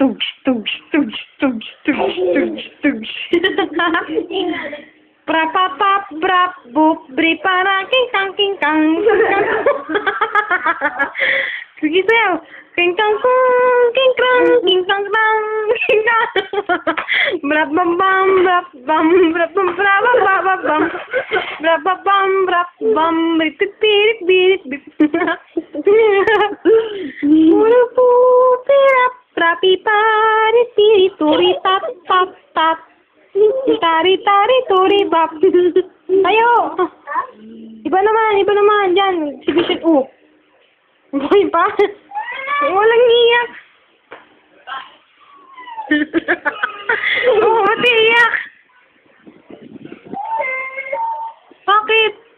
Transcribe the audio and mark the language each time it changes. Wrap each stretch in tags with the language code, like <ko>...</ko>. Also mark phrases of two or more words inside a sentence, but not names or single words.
<tl>Prapapap, brap, bup, bri, para, king kang. Sige sayo. King kang, king krang, king kang, king kang. Brap bam bam, brap bam, brap bam, brap bam, brap bam, brap bam, birit birit. Mura po, pirap, prapi, pari, piri, turi, tap. Tari, turi, bap. Ayo! Iba naman, dyan. Exhibition, Buhay pa? Walang iyak. Ba't iyak? Bakit?</tl>